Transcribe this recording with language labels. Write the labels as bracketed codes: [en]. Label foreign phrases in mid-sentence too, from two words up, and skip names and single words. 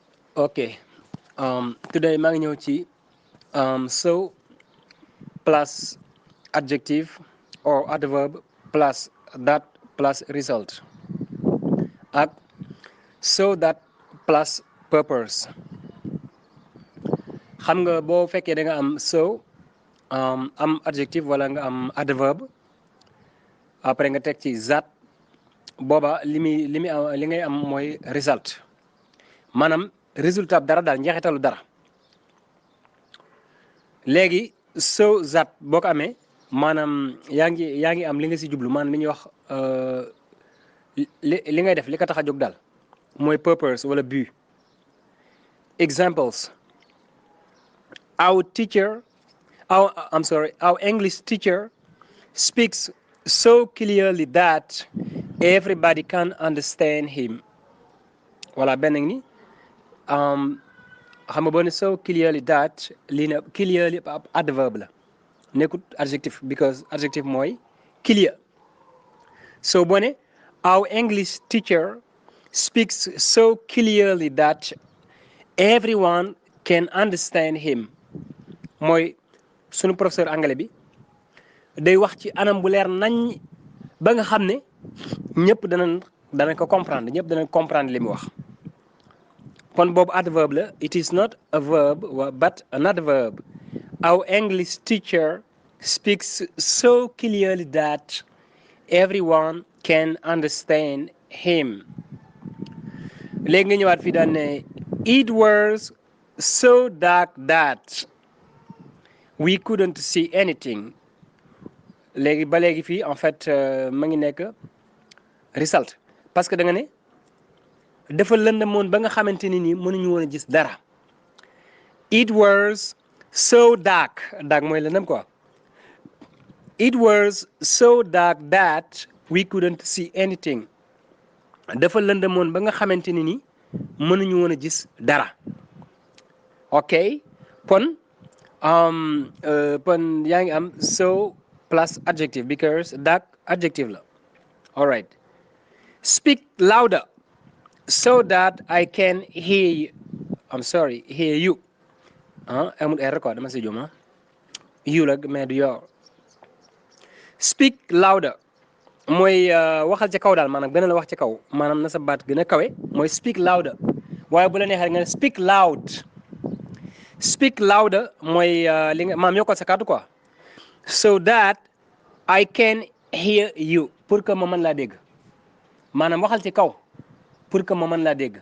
[en] Okay. Today [wo] maa ngi ñëw ci [en] so plus adjective or adverb plus that plus result ak so that plus purpose. [wo] Xam nga boo fekkee da nga am so am adjective wala nga am adverb après nga teg ci that booba li ngay am mooy result maanaam résultat dara daal njeexitalu dara. léegi [en] so that [wo] boo ko amee maanaam yaa ngi am li nga si jublu maanaam li ñuy wax li ngay def li ko tax a jóg daal mooy purpose wala but. [en] Examples: our teacher our English teacher speaks so clearly that everybody can understand him. [wo] Voilà benn ni xam nga boo ne [en] so clearly that [wo] lii na clearly ab adverb la nekkut adjectif because adjectif mooy clear. So boo ne [en] our English teacher speaks so clearly that everyone can understand him [wo] mooy sunu [fr] professeur anglais [wo] bi day wax ci anam bu leer nañ ba nga xam ne ñëpp danañ ko comprendre ñëpp danañ comprendre li mu wax. kon boobu adverb la. [en] It is not a verb but an adverb. Our English teacher speaks so clearly that everyone can understand him. [wo] léegi nga ñëwaat fii daan ne [en] it was so dark that we couldn't see anything. [wo] léegi ba léegi fii [fr] en fait [wo] ma ngi nekk result [fr] parce que [wo] da nga ne dafa lëndëmoon ba nga xamante ni nii mënuñu woon a gis dara. [en] It was so dark [wo] mooy lëndëm [en] quoi. It was so dark that we couldn't see anything. [wo] dafa lëndëmoon ba nga xamante ni nii mënuñu woon a gis dara. ok kon yaa ngi am [en] so plus adjective because dark adjective [wo] la. [en] all right. Speak louder so that I can hear you. Hear you. [wo] amul r quoi dama si juma you la mais du yow. [en] Speak louder [wo] mooy waxal ca kaw daal maanaam gën a la wax ca kaw maanaam na sa baat gën a kawe mooy [en] speak louder [wo] waaye bu la neexee nga ne [en] speak loud. Speak louder [wo] mooy li nga maam yokkal sa kàddu quoi [en] so that I can hear you [fr] pour que [wo] ma mën laa dégg maanaam waxal ci kaw [fr] pour que [wo] ma mën laa dégg.